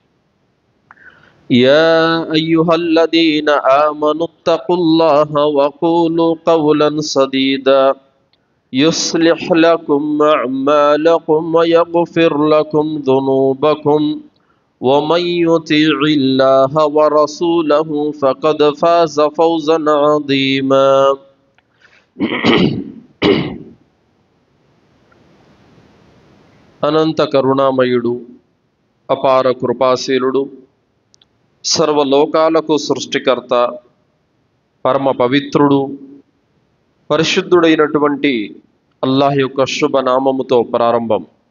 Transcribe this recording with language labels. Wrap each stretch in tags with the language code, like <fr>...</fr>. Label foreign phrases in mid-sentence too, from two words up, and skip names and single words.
<ar>يا أيها الذين آمنوا اتقوا الله وقولوا قولا سديدا يصلح لكم أعمالكم ويغفر لكم ذنوبكم ومن يطع الله ورسوله فقد فاز فوزا عظيما</ar> <te>అనంత కరుణామయుడు అపార కృపాశీలుడు సర్వలోకాలకు సృష్టికర్త పరమ పవిత్రుడు పరిశుద్ధుడైనటువంటి అల్లాహ్ యొక్క శుభనామముతో ప్రారంభం.</te>